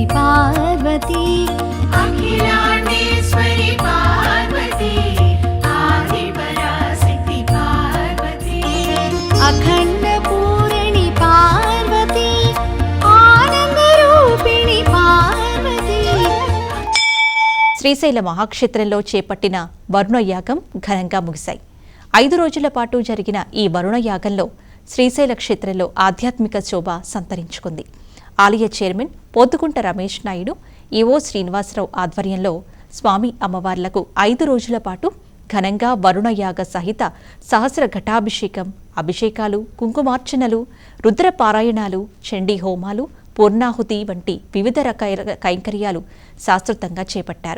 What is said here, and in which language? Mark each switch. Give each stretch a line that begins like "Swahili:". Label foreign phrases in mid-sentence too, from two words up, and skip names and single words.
Sanskrit: पार्वती अखिलांडेश्वरी पार्वती आदिपराशक्ति पार्वती अखंड पूर्णी पार्वती आनंद रूपिणी पार्वती
Telugu: శ్రీశైల మహాక్షేత్రంలో చేపట్టిన వరుణయాగం ఘనంగా ముగిశాయి. 5 రోజుల పాటు జరిగిన ఈ వరుణయాగంలో శ్రీశైల క్షేత్రంలో ఆధ్యాత్మిక శోభ సంతరించుకుంది. ఆలయ చైర్మన్ పోతుకుంట రమేష్ నాయుడు, ఈవో శ్రీనివాసరావు ఆధ్వర్యంలో స్వామి అమ్మవార్లకు 5 రోజుల పాటు ఘనంగా వరుణయాగ సహిత సహస్ర ఘటాభిషేకం, అభిషేకాలు, కుంకుమార్చనలు, రుద్రపారాయణాలు, చండీ హోమాలు, పూర్ణాహుతి వంటి వివిధ రకాల కైంకర్యాలు శాస్త్రోక్తంగా చేపట్టారు.